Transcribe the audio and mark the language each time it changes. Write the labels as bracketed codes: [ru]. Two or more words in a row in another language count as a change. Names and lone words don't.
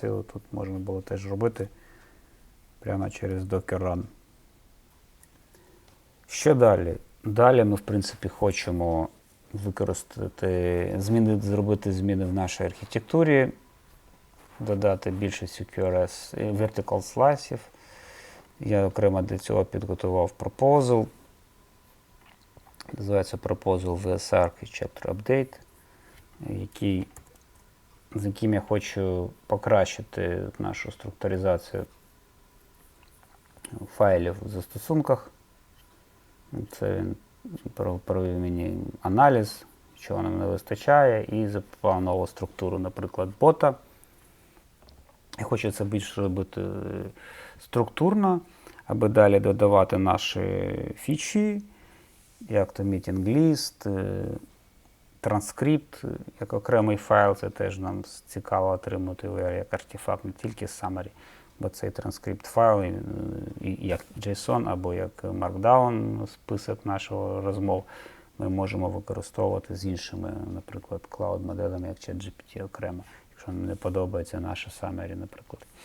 [uk] Тут можна було теж робити прямо через Docker Run. Що далі? Далі ми, в принципі, хочемо зробити зміни в нашій архітектурі, додати більше CQRS і [en] vertical slices. [uk] Я окремо для цього підготував proposal. Називається Proposal VS Architecture Update, з яким я хочу покращити нашу структуризацію файлів в застосунках. Це він провів мені аналіз, чого нам не вистачає, і запропонував нову структуру, наприклад, бота. Я хочу це більше робити структурно, аби далі додавати наші фічі, як то meeting list, транскрипт, як окремий файл, це теж нам цікаво отримати як артефакт, не тільки summary, бо цей транскрипт файл, як JSON або як Markdown, список нашого розмов, ми можемо використовувати з іншими, наприклад, клауд-моделями, як ChatGPT окремо, якщо не подобається наше summary, наприклад.